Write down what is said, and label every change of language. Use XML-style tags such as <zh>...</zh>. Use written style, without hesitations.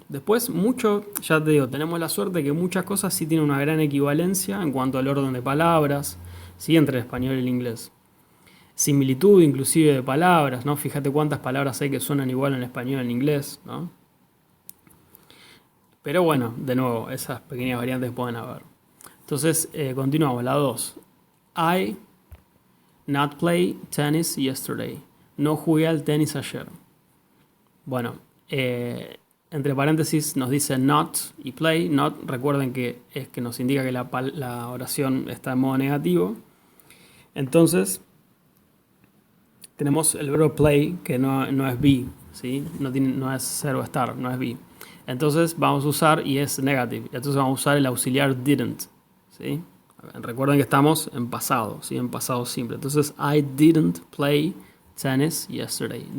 <es>Después, mucho, ya te digo, tenemos la suerte de que muchas cosas sí tienen una gran equivalencia en cuanto al orden de palabras, ¿sí? Entre el español y el inglés. Similitud inclusive de palabras, ¿no? Fíjate cuántas palabras hay que suenan igual en español y en inglés, ¿no? Pero bueno, de nuevo, esas pequeñas variantes pueden haber. Entonces, continuamos, la 2.</es> <en>I not play tennis yesterday.</en> <es>No jugué al tenis ayer. Bueno, entre paréntesis nos dice not y play. Not, recuerden que es que nos indica que la oración está en modo negativo. Entonces, tenemos el verbo play, que no es be, ¿sí? No es ser o estar, no es be. Entonces vamos a usar, y es negative, entonces vamos a usar el auxiliar didn't, ¿sí? Recuerden que estamos en pasado, ¿sí? En pasado simple.</es> <en>Entonces, I didn't play tennis yesterday.</en>